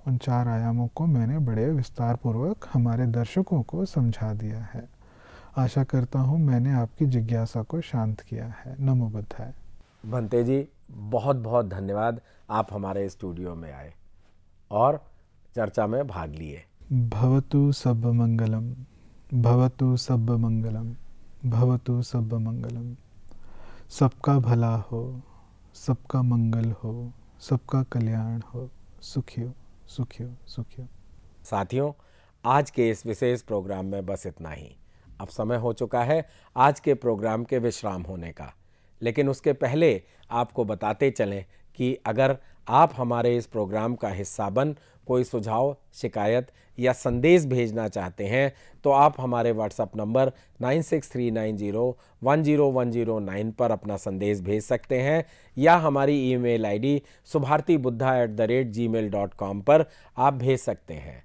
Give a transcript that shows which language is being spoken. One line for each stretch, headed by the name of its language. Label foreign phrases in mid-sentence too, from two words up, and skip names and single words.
Hindi: उन 4 आयामों को मैंने बड़े विस्तार पूर्वक हमारे दर्शकों को समझा दिया है। आशा करता हूँ मैंने आपकी जिज्ञासा को शांत किया है। नमो बुद्धाय। भंते जी, बहुत बहुत धन्यवाद, आप हमारे स्टूडियो में आए और चर्चा में भाग लिए।
Pali: भवतु सब मंगलम, भवतु सब मंगलम, भवतु सब मंगलम।
Hindi: सबका भला हो, सबका मंगल हो, सबका कल्याण हो, सुखी हो, सुखी हो, सुखी हो। साथियों, आज के इस विशेष प्रोग्राम में बस इतना ही। अब समय हो चुका है आज के प्रोग्राम के विश्राम होने का, लेकिन उसके पहले आपको बताते चलें कि अगर आप हमारे इस प्रोग्राम का हिस्सा बन कोई सुझाव, शिकायत या संदेश भेजना चाहते हैं तो आप हमारे व्हाट्सएप नंबर 9639010109 पर अपना संदेश भेज सकते हैं, या हमारी
English: email ID
Hindi: subhartibuddha@gmail.com पर आप भेज सकते हैं।